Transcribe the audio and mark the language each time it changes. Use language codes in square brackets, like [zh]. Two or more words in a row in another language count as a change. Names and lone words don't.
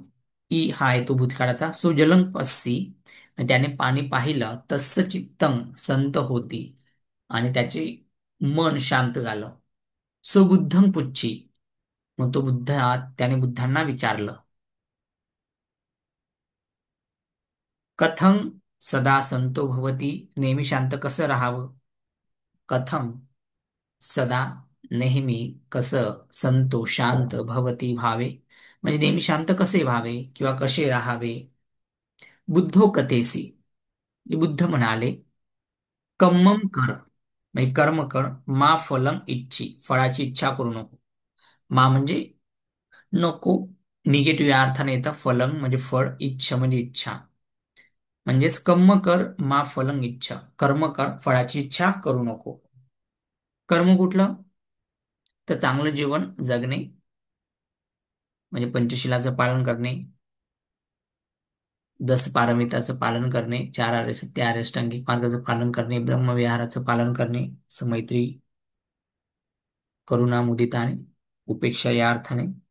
[mr] ई हा येतो भूतकाळाचा. [pi] सो जलं पस्सी, [mr] त्याने पाणी पाहिलं. [pi] तस्स चित्तं, [mr] संत होती आणि त्याचे मन शांत झालं. [pi] सुबुद्धं पुच्छी, [mr] मग तो त्याने बुद्धांना विचारलं, [pi] कथं सदा संतो भवती, [mr] नेहमी शांत कसं राहावं? [pi] कथम सदा, [mr] नेहमी, कसं, संतो शांत, भवती भहावे, म्हणजे नेहमी शांत कसे व्हावे किंवा कसे राहावे. [pi] बुद्धो कथेसी, [mr] बुद्ध म्हणाले, [pi] कम्मम कर, [mr] म्हणजे कर्म कर. [pi] मा फलं इच्छी, [mr] फळाची इच्छा करू नको. मा म्हणजे नको, निगेटिव्ह या अर्थाने येतं. फलं म्हणजे फळ, इच्छा म्हणजे इच्छा. म्हणजेच कर्म कर, [pi] मा फलं इच्छा, [mr] कर्म कर, फळाची इच्छा करू नको. कर्म कुठलं? तर चांगलं जीवन जगणे, म्हणजे पंचशिलाचं पालन करणे, दस पारमिताचं पालन करणे, चार आर्य सत्य, आर्य अष्टांगिक मार्गाचं पालन करणे, ब्रह्मविहाराचं पालन करणे, मैत्री, करुणा, मुदिता आणि उपेक्षा या अर्थाने.